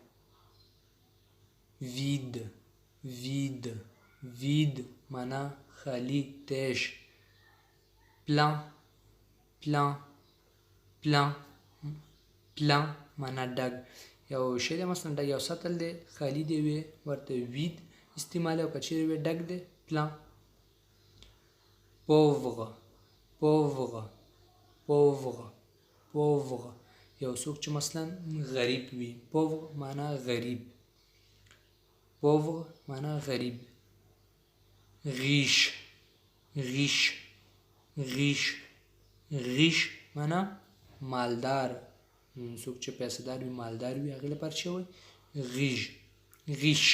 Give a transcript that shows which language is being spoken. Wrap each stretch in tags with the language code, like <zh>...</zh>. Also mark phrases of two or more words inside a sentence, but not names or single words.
<fr>vide vide vide</fr> <ps>معنا خالی تش.</ps> <fr>plein plein plein plein</fr> <ps>معنا ډک یو شی دی مثلا ډک یو سطل دی خالی دی وي ورته وید استعمال او که چیرې وي ډک دی plein.</ps> <fr>pauvre pauvre pauvre pauvre</fr> <ps>یو څوک چې مثلا غریب وي. pauvre معنا غریب pauvre معنا غریب.</ps> <fr>riche riche riche riche</fr> <ps>معنا مالدار څوک چې پیسه‌دار وي مالدار وي هغې لپاره چې وایي</ps> <fr>riche riche.</fr>